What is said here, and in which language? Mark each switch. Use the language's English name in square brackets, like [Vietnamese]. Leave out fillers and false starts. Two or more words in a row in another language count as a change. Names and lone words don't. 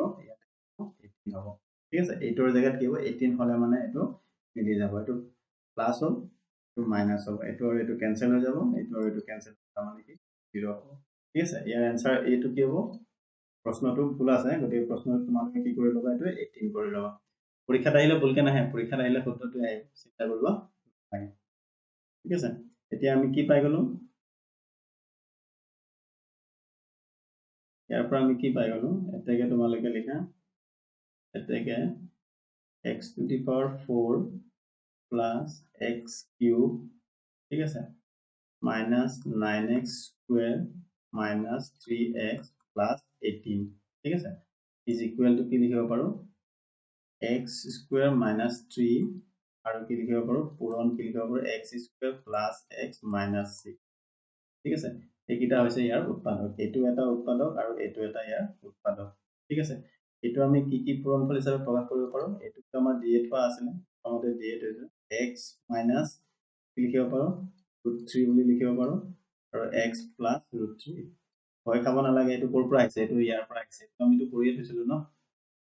[Assamese] ইয়াত 18 হ'ব ঠিক আছে 8 ৰ জায়গাত কি হ'ব 18 হলে মানে এটো মিলি যাব এটো প্লাস হ'ল এটো মাইনাস হ'ব এটো আৰু এটো ক্যান্সেল হৈ যাব এটো আৰু এটো ক্যান্সেল তাৰ মানে কি 0 হ'ব ঠিক আছে ইয়াৰ आंसर এটো কি হ'ব প্ৰশ্নটো ভুল আছে গতিকে প্ৰশ্নটো তোমালোকে কি কৰি লবা এটো 18 কৰি লবা পৰীক্ষাত আহিলে ভুলকে নাহে পৰীক্ষাত আহিলে শুদ্ধটো আহিব চিন্তা কৰিব নালাগে ঠিক আছে এতিয়া আমি কি পাই গলো ইয়াৰ পৰা আমি কি পাই গলো এতেকে তোমালোকে লিখা এতেকে [English] x to the power 4 plus x cube [Assamese] ঠিক আছে [English] minus 9x square minus 3x plus 18 [Assamese] ঠিক আছে [English] is equal to [Assamese] কি লিখিব পাৰো [English] x square minus 3 [Assamese] আৰু কি লিখিব পাৰো পূৰণ কি লিখিব পাৰো [English] x square plus x minus 6 [Assamese] ঠিক আছে এইকিটা হৈছে ইয়াৰ উৎপাদক এটো এটা উৎপাদক আৰু এটো এটা ইয়াৰ উৎপাদক ঠিক আছে এটো আমি কি কি পূৰণফল হিচাপে প্ৰকাশ কৰিব পাৰো এটো আমাৰ দিয়ে থোৱা আছে আমাদের দিয়ে থৈছে [English] x minus [Assamese] কি লিখিব পাৰো √3 বুলি লিখিব পাৰো আৰু [English] x plus √3 [Assamese] হয় খাব নালাগে এটো কৰ পৰা আহিছে এটো ইয়াৰ পৰা আহিছে তো আমি তো কৰিয়ে থৈছিলো ন